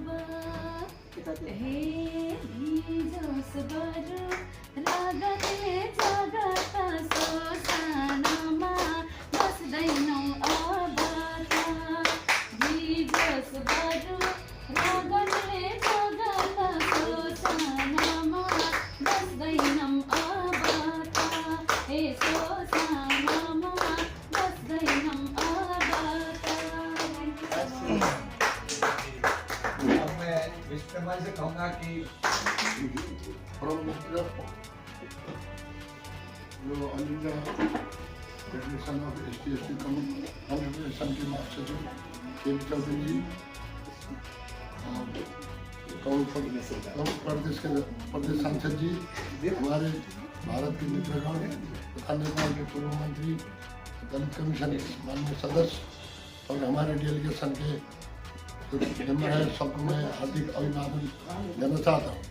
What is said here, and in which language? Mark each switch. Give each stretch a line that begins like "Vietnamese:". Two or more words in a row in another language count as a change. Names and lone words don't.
Nepali: हे भिजोस् बरु रगते जगत सोसानमा बस्दैनौ अब त, भिजोस् बरु रगते जगत सोसानमा बस्दैनौ अब त, हे सोसानमा बस्दैनौ अब त।
Hindi: विश्वकर्मा से कहूँगा कि जो अलिंगा फेडरेशन ऑफ एसटी कॉन्फेडरेशन के महासचिव के चौधरी जी, प्रदेश के प्रदेश सांसद जी, हमारे भारत के मित्रगण तथा नेपाल के पूर्व मंत्री, दलित कमीशन माननीय सदस्य और हमारे डेलीगेशन के मेंबर है, सबको मैं हार्दिक अभिवादन देना चाहता हूँ।